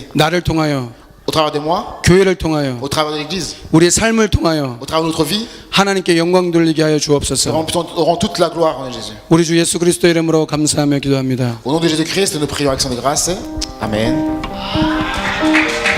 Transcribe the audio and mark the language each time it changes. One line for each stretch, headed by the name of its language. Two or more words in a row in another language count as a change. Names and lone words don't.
Korean: 나를 통하여,
French: Au travers de moi,
Korean: 교회를 통하여,
French: au travers de l'Église,
Korean: 우리의 삶을 통하여
French: au travers de notre vie,
Korean: 하나님께 영광 돌리게 하여
French: que
Korean: 주옵소서.
French: vraiment nous aurons toute la gloire en Jésus.
Korean: 우리 주 예수 그리스도 이름으로 감사하며 기도합니다.
French: Au nom de Jésus-Christ, nous prions avec son grâce. Amen.